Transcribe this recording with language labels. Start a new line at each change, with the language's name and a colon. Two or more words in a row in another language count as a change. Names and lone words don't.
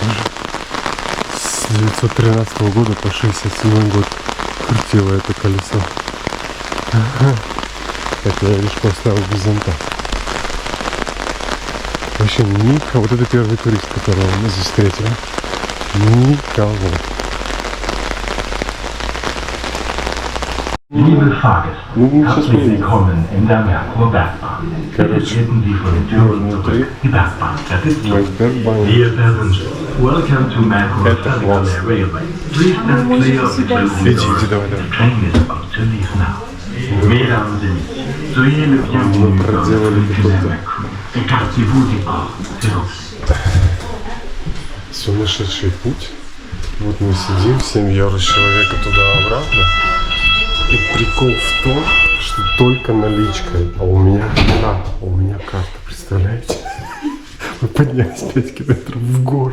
Russian: С 913 года по 67 год крутило это колесо. Так, я лишь поставил без зонта. Вообще никого. Вот это первый турист, которого мы здесь встретили. Никого.
German: Liebe Fahrgäste,
Russian: сейчас
German: herzlich willkommen in der Merkur-Bergbahn.
Russian: Короче,
German: Treten Sie vor den Türen zurück. Die Bergbahn versetzt uns.
English: Dear passengers, welcome to Merkur Federal Railway. Please stand clear of the closing doors. The train is about to leave now.
French: Mesdames et messieurs, soyez le bienvenu dans le train de Merkur. Écartez-vous du bord, s'il vous plaît.
Russian: Сумасшедший путь. Вот мы сидим, 7 евро с человека туда-обратно. И прикол в том, что только наличкой. А у меня карта, представляете? Мы поднялись 5 километров в гору.